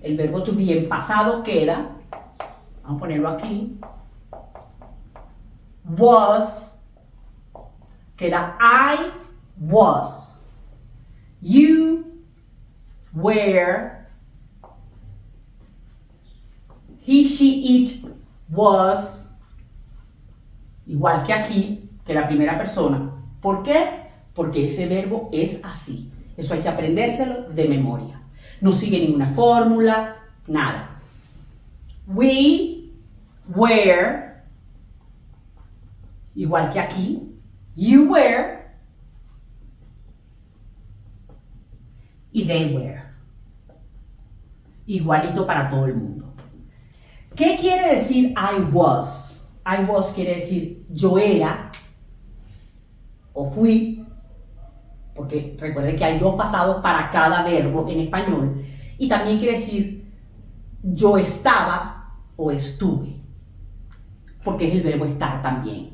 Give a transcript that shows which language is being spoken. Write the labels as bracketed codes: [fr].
[es] el verbo to be en pasado queda, vamos a ponerlo aquí, was, queda [en] I was, you were, he, she, it was, [es] igual que aquí, que la primera persona. ¿Por qué? Porque ese verbo es así. Eso hay que aprendérselo de memoria. No sigue ninguna fórmula, nada. [en] We were, [es] igual que aquí, [en] you were y they were. [es] Igualito para todo el mundo. ¿Qué quiere decir [en] I was? I was [es] quiere decir yo era o fui, porque recuerden que hay dos pasados para cada verbo en español, y también quiere decir yo estaba o estuve, porque es el verbo estar también.